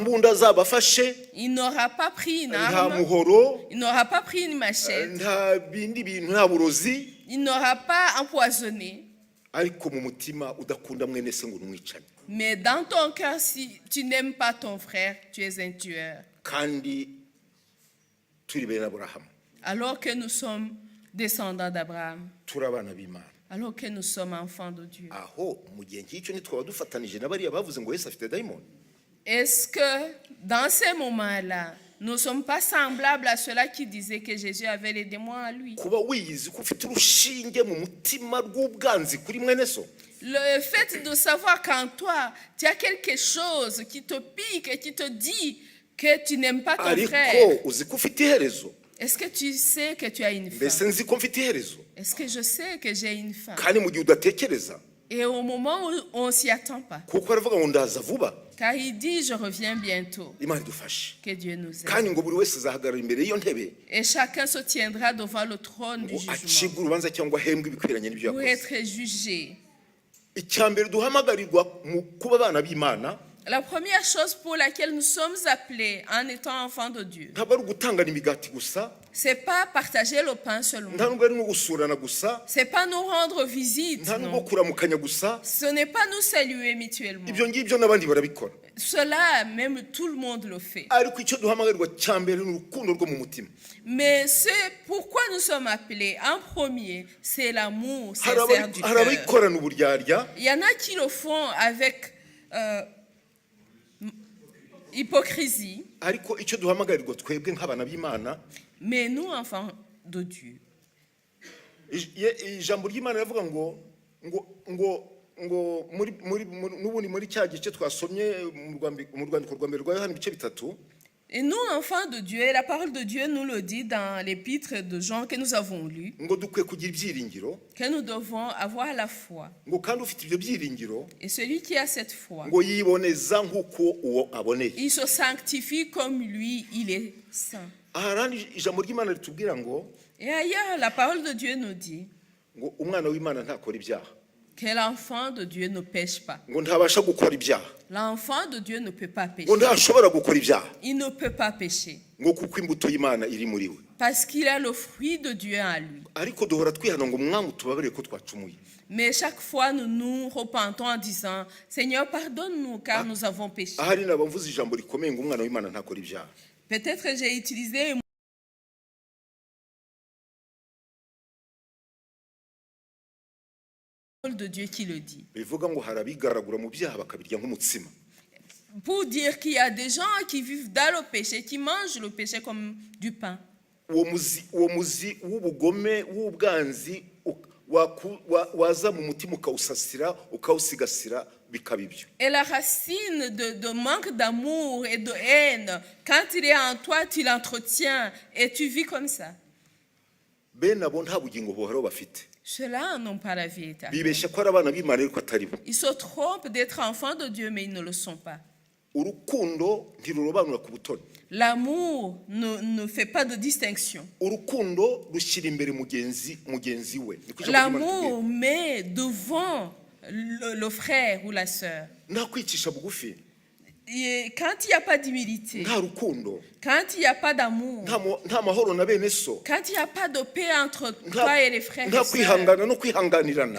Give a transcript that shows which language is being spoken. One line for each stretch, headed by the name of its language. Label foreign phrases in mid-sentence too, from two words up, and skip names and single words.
French: Il n'aura pas pris une arme, il n'aura pas pris une machette, il n'aura pas empoisonné. Mais dans ton cœur, si tu n'aimes pas ton frère, tu es un tueur.
Kinyarwanda: turi bene aburahamu,
French: alors que nous sommes descendants d'Abraham,
Kinyarwanda: turi abana b'Imana.
French: alors que nous sommes enfants de Dieu.
Kinyarwanda: Aho mu gihe nk'icyo ntitwaba dufatanije na bariya bavuze ngo Yesu afite dayimoni?
French: Est-ce que dans ces moments-là, nous ne sommes pas semblables à ceux-là qui disaient que Jésus avait les démons en lui?
Kinyarwanda: Kuba wiyizi ko ufite urushinge mu mutima rw'ubwanzi kuri mwene so,
French: Le fait de savoir qu'en toi, tu as quelque chose qui te pique et qui te dit que tu n'aimes pas ton
Kinyarwanda: ariko
French: frère.
Kinyarwanda: uzi ko ufite iherezo.
French: Est-ce que tu sais que tu as une
Kinyarwanda: Mbese
French: fin?
Kinyarwanda: nzi ko mfite iherezo,
French: Est-ce que je sais que j'ai une fin?
Kinyarwanda: kandi mu gihe udatekereza,
French: Et au moment où on s'y attend pas.
Kinyarwanda: kuko aravuga ngo ndaza vuba.
French: Car il dit, je reviens bientôt.
Kinyarwanda: Imana idufashe,
French: Que Dieu nous aide.
Kinyarwanda: kandi ngo buri wese azahagarara imbere y'iyo ntebe
French: Et chacun se tiendra devant le trône du
Kinyarwanda: ngo
French: jugement
Kinyarwanda: acibwe urubanza cyangwa ahembwe ibikwiranye n'ibyo
French: pour
Kinyarwanda: yakoze.
French: être jugé.
Kinyarwanda: Icya mbere duhamagarirwa mu kuba abana b'Imana
French: La première chose pour laquelle nous sommes appelés en étant enfants de Dieu,
Kinyarwanda: ntabwo ari ugutangana imigati gusa,
French: c'est pas partager le pain seulement.
Kinyarwanda: nta nubwo ari no gusurana gusa,
French: C'est pas nous rendre visite,
Kinyarwanda: nta nubwo
French: non.
Kinyarwanda: kuramukanya gusa.
French: Ce n'est pas nous saluer mutuellement.
Kinyarwanda: Ibyo ngibyo n'abandi barabikora,
French: Cela, même tout le monde le fait.
Kinyarwanda: ariko icyo duhamagarirwa cya mbere ni urukundo rwo mu mutima.
French: Mais c'est pourquoi nous sommes appelés en premier, c'est l'amour
Kinyarwanda: Hari
French: sincère du
Kinyarwanda: hari
French: cœur.
Kinyarwanda: abayikorana uburyarya,
French: Il y en a qui le font avec hypocrisie,
Kinyarwanda: ariko icyo duhamagarirwa twebwe nk'abana b'Imana,
French: mais nous, enfants de Dieu,
Kinyarwanda: ijambo ry'Imana rivuga ngo n'ubundi muri cya gice twasomye mu rwandiko rwa mbere rwa Yohana ibice 3,
French: et nous, enfants de Dieu, et la parole de Dieu nous le dit dans l'épître de Jean que nous avons lu,
Kinyarwanda: ngo dukwiye kugira ibyiringiro,
French: que nous devons avoir la foi.
Kinyarwanda: ngo kandi ufite ibyo byiringiro
French: Et celui qui a cette foi,
Kinyarwanda: ngo yiboneza nk'uko uwo aboneye.
French: il se sanctifie comme lui, il est saint.
Kinyarwanda: Ahandi ijambo ry'Imana ritubwira ngo
French: Et ailleurs, la parole de Dieu nous dit
Kinyarwanda: ngo umwana w'Imana ntakora ibyaha,
French: que l'enfant de Dieu ne pêche pas.
Kinyarwanda: ngo ntabasha gukora ibyaha,
French: L'enfant de Dieu ne peut pas
Kinyarwanda: ngo
French: pécher.
Kinyarwanda: ntashobora gukora ibyaha,
French: Il ne peut pas pécher
Kinyarwanda: ngo kuko imbuto y'Imana iri muri we.
French: parce qu'il a le fruit de Dieu en lui.
Kinyarwanda: Ariko duhora twihana ngo mwami tubabarire ko twacumuye.
French: Mais chaque fois, nous nous repentons en disant, Seigneur, pardonne-nous car nous avons péché.
Kinyarwanda: Ahari nabamvuze ijambo rikomeye ngo umwana w'Imana ntakora ibyaha.
French: Peut-être que j'ai utilisé un mot de Dieu qui le dit.
Kinyarwanda: Bivuga ngo hari abigaragura mu byaha bakabirya nk'umutsima.
French: Pour dire qu'il y a des gens qui vivent dans le péché, qui mangent le péché comme du pain.
Kinyarwanda: Uwo muzi w'ubugome w'ubwanzi waza mu mutima ukawusasira ukawusigasira bikaba ibyo.
French: Et la racine de manque d'amour et de haine, quand il est en toi, tu l'entretiens et tu vis comme ça.
Kinyarwanda: Bene abo nta bugingo buhoraho bafite.
French: Ceux-là n'ont pas la vie éternelle.
Kinyarwanda: Bibeshya ko ari abana b'Imana ariko atari bo.
French: Ils se trompent d'être enfants de Dieu, mais ils ne le sont pas.
Kinyarwanda: Urukundo ntirurobanura ku butoni.
French: L'amour ne fait pas de distinction.
Kinyarwanda: Urukundo rushyira imbere mugenzi we.
French: L'amour met devant le frère ou la sœur.
Kinyarwanda: Nta kwicisha bugufi,
French: Et quand il n'y a pas d'humilité,
Kinyarwanda: nta rukundo,
French: quand il n'y a pas d'amour,
Kinyarwanda: nta mahoro na bene so,
French: quand il n'y a pas de paix entre toi et les frères
Kinyarwanda: nta
French: et sœurs,
Kinyarwanda: kwihangana no kwihanganirana.